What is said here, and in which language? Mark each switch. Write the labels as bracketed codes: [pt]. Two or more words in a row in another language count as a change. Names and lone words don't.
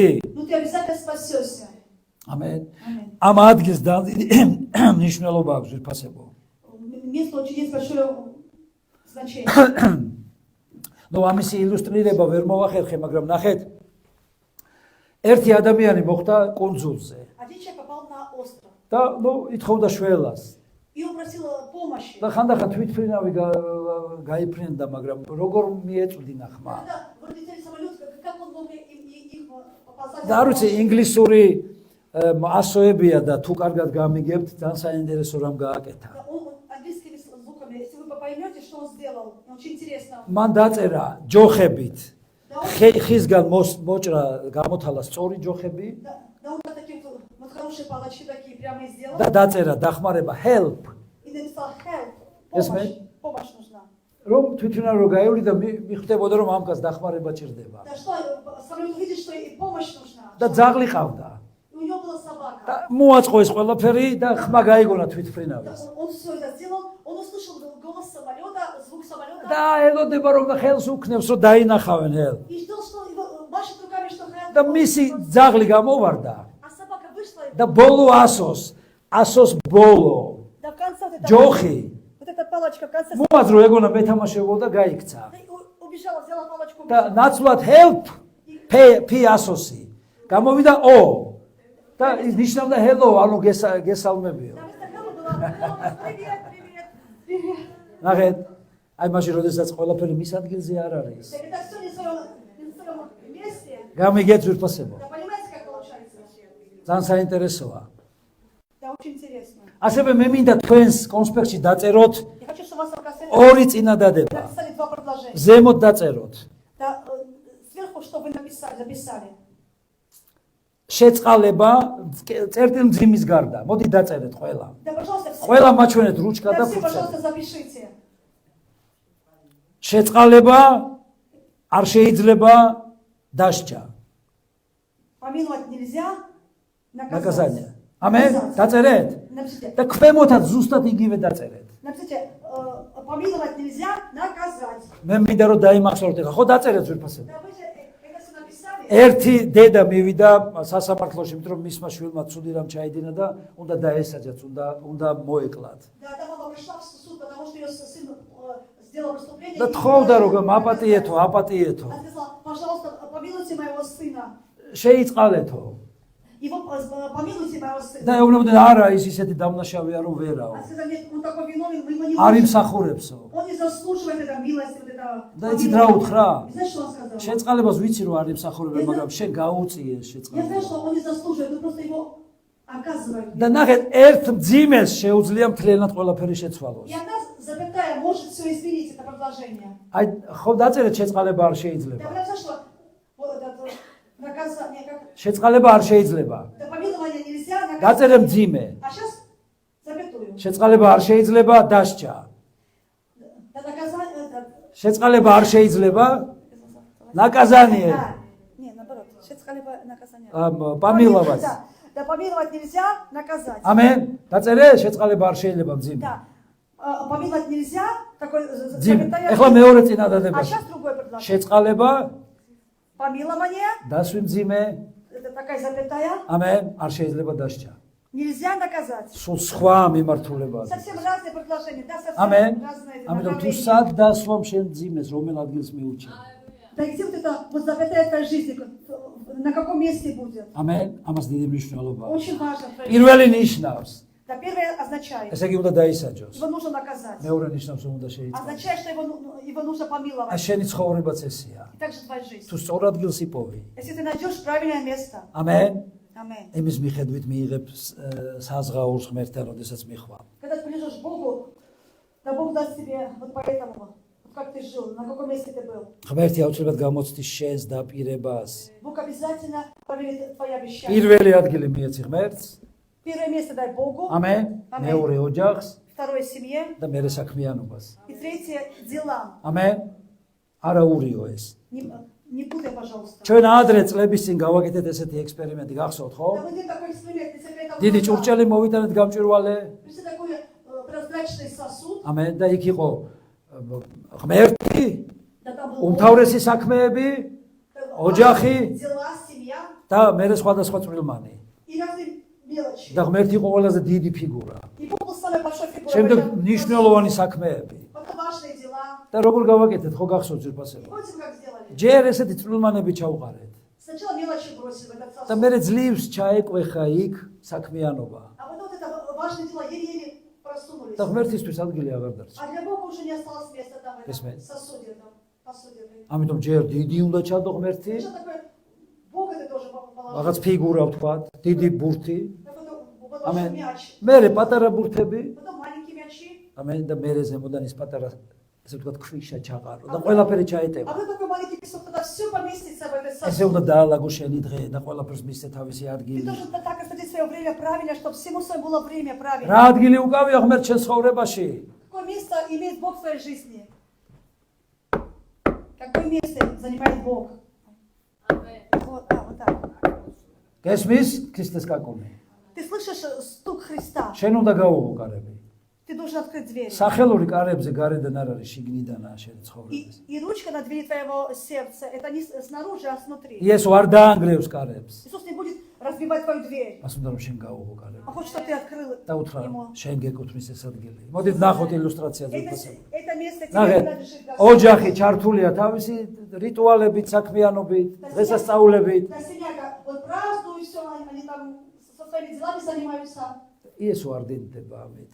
[ru] Ну ты обязательно спасешься. [ka] ამენ. [ru] Аминь. [ka] ამ ადგილს მნიშვნელობა აქვს ვიფასებო. [ru] Место очень есть большое значение. [ka] ნუ ამისი ილუსტრირება ვერ მოვახერხე, მაგრამ ნახეთ, ერთი ადამიანი მოხვდა კუნძულზე [ru] Один человек попал на остров. [ka] და ნუ ითხოვდა შველას. [ru] И он просил помощи. [ka] და ხანდახან თვითფრინავი გაიფრინდა, მაგრამ როგორ მიეწვდინა ხმა. [ru] Когда вылетели самолет, как он мог их позвать? [ka] და არ ვიცი, ინგლისური ასოებია და თუ კარგად გამიგებთ, ძალიან საინტერესო რამ გააკეთა. [ru] Он английскими звуками, если вы поймете, что он сделал, очень интересно. [ka] მან დაწერა ჯოხებით. [ru] Да он, [ka] ხისგან მოჭრა გამოთალა სწორი ჯოხები [ru] да он такие вот хорошие палочки такие прямо и сделал. [ka] და დაწერა დახმარება help. [ru] И написал help, Yes, помощь, ma'am. помощь нужна. [ka] რომ თვითონ რო გაივლი და მიხვდებოდა რომ ამკაც დახმარება ჭირდება. [ru] Да что, самолет увидит, что и помощь нужна. [ka] და ძაღლი ყავდა. [ru] И у него была собака. [ka] და მოაწყო ეს ყველაფერი და ხმა გაიგონა თვითფრინავის. [ru] Он все это сделал, он услышал голос самолета, звук самолета. [ka] და ელოდება რომ ხელს უქნევს რომ დაინახავენ help. [ru] И ждал, что его машет руками, что help. [ka] და მისი ძაღლი გამოვარდა [ru] А собака вышла, [ka] და ბოლო 100-ს ბოლო [ru] да в конце вот эта, [ka] ჯოხი [ru] вот эта палочка в конце. [ka] მოაძრო ეგონა მეთამაშებოდა და გაიქცა. [ru] Да, и убежала, взяла палочку. [ka] და [ru] убежала. [ka] ნაცვლად help P100-ი გამოვიდა O და ის ნიშნავდა hello, ანუ გესალმებიო. [ru] Там вместо hello было привет, привет, привет. [ka] ნახეთ, აი მაშინ როდესაც ყველაფერი მის ადგილზე არ არის. [ru] Это все не в своем месте. [ka] გამიგეთ ვირფასებო. [ru] Да понимаете, как получается? [ka] ძალიან საინტერესოა. [ru] Да, очень интересно. [ka] ასევე მე მინდა თქვენს კონსპექტში დაწეროთ [ru] Я хочу, чтобы у вас в конце [ka] ორი წინადადება. [ru] написали два предложения. [ka] ზემოთ დაწეროთ. [ru] Да, сверху, что вы написали, записали. [ka] შეწყალება წერტილმძიმის გარდა. მოდი დაწერეთ ყველა. [ru] Да, пожалуйста, все. [ka] ყველა მაჩვენეთ რუჩკა და [ru] Да, все, [ka] ფურცელი. [ru] пожалуйста, запишите. [ka] შეწყალება არ შეიძლება დასჯა. [ru] Помиловать нельзя, наказать. [ka] ნაკაზანია. ამენ დაწერეთ [ru] Напишите, [ka] და ქვემოთაც ზუსტად იგივე დაწერეთ. [ru] напишите, помиловать нельзя, наказать. [ka] მე მინდა რომ დაიმახსოვროთ ახლა. ხო დაწერეთ ვირფასები. [ru] Да, вы же это все написали. [ka] ერთი დედა მივიდა სასამართლოში, იმიტომ რომ მისმა შვილმა ცუდი რამ ჩაიდინა და უნდა დაესაჯათ, უნდა მოეკლათ. [ru] Да, эта мама пришла в суд, потому что ее сын сделал преступление. [ka] და [ru] и [ka] თხოვდა [ru] ее [ka] რომ აპატიეთო, აპატიეთო. [ru] Она сказала, пожалуйста, помилуйте моего сына. [ka] შეიწყალეთო. [ru] Его помилуйте моего [ka] და [ru] сына. [ka] ეუბნებოდნენ არა, ის ისეთი დამნაშავეა რომ ვერაო. [ru] Она сказала, нет, он такой виновен, вы его не [ka] არ [ru] можете. [ka] იმსახურებსო. [ru] Он не заслуживает этой милости, вот этого. [ka] და იცით რა უთხრა? [ru] Знаешь, что он сказал? [ka] შეწყალებას ვიცი რომ არ იმსახურებენ, მაგრამ შენ გაუწიე [ru] Я [ka] შეწყალებას. [ru] знаю, что он не заслуживает, вы просто его оказывает. [ka] და ნახეთ, ერთ მძიმეს შეუძლია მთლიანად ყველაფერი შეცვალოს. [ru] И одна запятая может все изменить, это предложение. [ka] აი, ხო დაწერეთ შეწყალება არ შეიძლება. [ru] Я прям зашла, вот это наказание, как [ka] შეწყალება არ შეიძლება. [ru] до помилования нельзя, [ka] დაწერე [ru] наказание. [ka] მძიმე. [ru] А сейчас запятую. [ka] შეწყალება არ შეიძლება, დასჭა. [ru] Да наказание, это... [ka] შეწყალება არ შეიძლება, [ru] наказание. Да. Не, наоборот, сейчас наказание. Помиловать. Да. Да помиловать нельзя, наказать. [ka] ამენ. დაწერე შეწყალება არ შეიძლება მძიმე. [ru] Да. Помиловать нельзя, такой [ka] მძიმე. [ru] запятая. [ka] ეხლა მეორე [ru] А [ka] წინადადება. [ru] сейчас другое предложение. [ka] შეწყალება, [ru] Помилование, [ka] დასვი მძიმე. [ru] это такая запятая, [ka] ამენ. არ შეიძლება დასჭა. [ru] нельзя наказать. [ka] სულ სხვა მიმართულებაა. [ru] Совсем разные предложения, да, совсем [ka] ამენ. [ru] разные [ka] ამიტომ თუ [ru] направления. [ka] სად დასვამ შენ მძიმეს, რომელ ადგილს მიუჩენ. [ru] Да где вот это вот запятая твоей жизни, на каком месте будет? [ka] ამენ. ამას დიდი მნიშვნელობაა. [ru] Очень важно. [ka] პირველი ნიშნავს, [ru] Да, первое означает, [ka] ესე იგი უნდა დაისაჯოს. [ru] его нужно наказать. [ka] მეორე ნიშნავს, რომ უნდა შეიცვალოს. [ru] Означает, что его нужно [ka] აი [ru] помиловать. [ka] შენი ცხოვრებაც ესეა. [ru] И также твоя жизнь. [ka] თუ სწორ ადგილს იპოვი. [ru] Если ты найдешь правильное место. [ka] ამენ. [ru] Аминь. [ka] იმის მიხედვით მიიღებ საზღაურს ღმერთთან, როდესაც მიხვდა. [ru] Когда ты придешь к Богу, да Бог даст тебе вот поэтому, вот как ты жил, на каком месте ты был. [ka] ღმერთი აუცილებლად გამოცდის შენს დაპირებას. [ru] Бог обязательно проверит твои обещания. [ka] პირველი ადგილი მიეცი ღმერთს. [ru] Первое место дай Богу, [ka] ამენ. Ამენ. მეორე ოჯახს [ru] второе семье [ka] და მერე საქმიანობას. [ru] и третье делам. [ka] ამენ. არა ურიო ეს. [ru] Не путай, пожалуйста. [ka] ჩვენ ადრე წლების წინ გავაკეთეთ ესეთი ექსპერიმენტი, გახსოვთ ხო? [ru] Да, вот это такой эксперимент, если это [ka] დიდი ჭურჭელი მოვიტანეთ გამჭვირვალე. [ru] Представь, такой прозрачный сосуд, [ka] ამენ და იქ იყო ღმერთი, [ru] да там был [ka] უმთავრესი საქმეები, ოჯახი [ru] дела, семья [ka] და მერე სხვადასხვა წვრილმანი. [ru] и разные мелочи. [ka] და ღმერთი იყო ყველაზე დიდი фигура. [ru] И Бог был самой большой фигурой. [ka] შემდეგ [ru] в этом [ka] მნიშვნელოვანი საქმეები. [ru] Потом важные дела. [ka] და როგორ გავაკეთეთ, ხო გახსოვთ ძირფასება? [ru] Помните, как сделали? [ka] ჯერ ესეთი წვრილმანები ჩავყარეთ [ru] Сначала мелочи бросили в этот [ka] და [ru] сосуд. [ka] მერე ძლივს ჩაეკვეხა იქ საქმიანობა. [ru] А потом вот это важные дела еле-еле просунулись. [ka] და ღმერთისთვის ადგილი აღარ დარჩა. [ru] А для Бога уже не осталось места там в этом Эсмей. сосуде, там, посуде. [ka] ამიტომ ჯერ დიდი უნდა ჩადო ღმერთი, [ru] Что такое? Бога ты тоже положил. [ka] რაღაც фигура ვთქვათ, დიდი бურთი, [ru] А потом вот [ka] ამენ. [ru] мяч. [ka] მერე პატარა ბურთები, [ru] Потом маленькие мячи. [ka] ამენ და მერე ზემოდან ის პატარა ესე ვთქვათ ქვიშა ჩაყარო და ყველაფერი [ru] А [ka] ჩაეტევა. [ru] вы такой маленький песок, тогда все поместится в этот [ka] ესე [ru] сосуд. [ka] უნდა დაალაგო შენი დღე და ყველაფერს მისცე თავისი [ru] Ты [ka] ადგილი. [ru] должен так распределить свое время правильно, чтобы всему своему было время правильно. [ka] რა ადგილი უკავია ღმერთ შენ ცხოვრებაში? [ru] Какое место имеет Бог в твоей жизни? Какое место занимает Бог? Вот, вот так. [ka] გესმის ქრისტეს კაკუნი. [ru] Ты слышишь стук Христа? [ka] შენ უნდა გაუღო კარები. [ru] Ты должен открыть дверь. [ka] სახელური კარებზე გარედან არ არის, შიგნიდანაა შენი ცხოვრების. [ru] И ручка на двери твоего сердца, это не снаружи, а снутри. [ka] იესო არ დაანგრევს კარებს. [ru] Иисус не будет разбивать твою дверь. [ka] მას უნდა რომ შენ გაუღო კარები. [ru] Он хочет, чтобы ты открыл [ka] და უთხრა [ru] ему. [ka] შენ გეკუთვნის ეს ადგილი. მოდით ნახოთ ილუსტრაციაზე [ru] Это, [ka] უბრალოდ. [ru] это место тебе [ka] ნახეთ, [ru] принадлежит. Господь. [ka] ოჯახი ჩართულია თავისი რიტუალებით, საქმიანობით, დღესასწაულებით. [ru] Да, семья, вот празднуют все, они там со своими делами занимаются. [ka] იესო არ დინდება ამით.